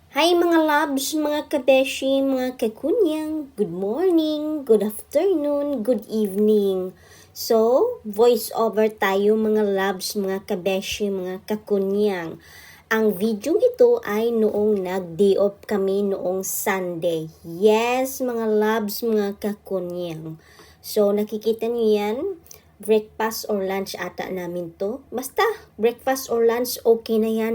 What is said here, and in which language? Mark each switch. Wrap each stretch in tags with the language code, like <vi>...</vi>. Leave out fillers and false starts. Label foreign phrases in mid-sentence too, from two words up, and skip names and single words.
<tl>Hi mga loves, mga kabeshi, mga kakunyang,</tl> <en>good morning, good afternoon, good evening.</en> <tl>So,</tl> <en>voice over</en> <tl>tayo mga loves, mga kabeshi, mga kakunyang. Ang video ito ay noong nag-</tl> <en>day off</en> <tl>kami noong Sunday. Yes, mga loves, mga kakunyang. So, nakikita niyo yan?</tl> <en>Breakfast or lunch</en> <tl>ata namin to. Basta,</tl> <en>breakfast or lunch, okay</en> <tl>na yan.</tl>